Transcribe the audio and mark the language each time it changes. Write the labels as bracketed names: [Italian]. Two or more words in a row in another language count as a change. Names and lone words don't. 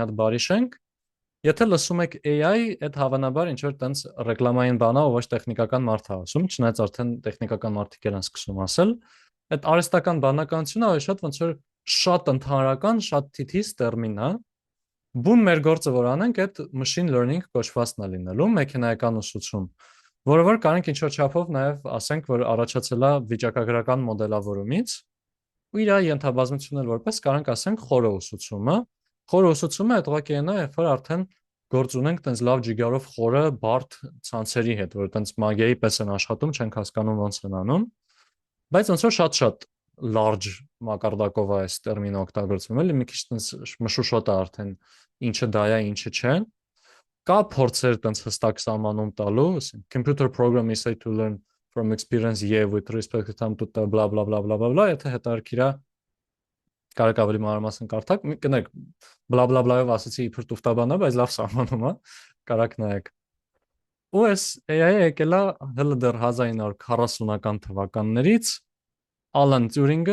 [Armenian] հատ բարի շենք, եթե լսում եք AI, այդ հավանաբար ինչ որ տենց ռեկլամային բան է, ոչ տեխնիկական մարդ է ասում, չնայած արդեն տեխնիկական մարդիկ են սկսում ասել, այդ արհեստական բանականությունը ավելի շատ ոնց որ շատ ընդհանրական, շատ թիթիզ տերմին է։ Բուն մեր գործը որ անենք, այդ [English] machine learning [Armenian] կոչվածն է լինելու, մեքենայական ուսուցում, որը որ կարանք ինչ որ չափով նաև ասենք, որ առաջացել է վիճակագրական մոդելավորումից, ու իր ենթաբազմությունն էլ որպես կարանք ասենք խորը ուսուցումը։ Խորը ուսուցումը այդ ուղղակի այն է, երբ որ արդեն գործ ունենք տենց լավ ջիգարով խորը բարդ ցանցերի հետ, որ տենց մագիայի պես են աշխատում, չենք հասկանում ոնց են անում, բայց ոնց որ շատ-շատ large մակարդակով է այս տերմինը օգտագործվում, էլի մի քիչ տենց մշուշոտ է արդեն ինչը դա է, ինչը չէ։ Կա փորձեր տենց հստակ սահմանում տալու, [English] computer program is said to learn from experience with respect to time to blah blah blah blah blah blah, [Armenian] եթե հետարքիր է կարող ավելի մանրամասն կարդակ, կներեք, բլա բլա բլայով ասացի իբր տուֆտաբան է, բայց լավ սահմանում է, կարակ նայեք։ Ու այս AI-ը եկել է հələ դեռ 1940-ական թվականներից, Ալան Տյուրինգը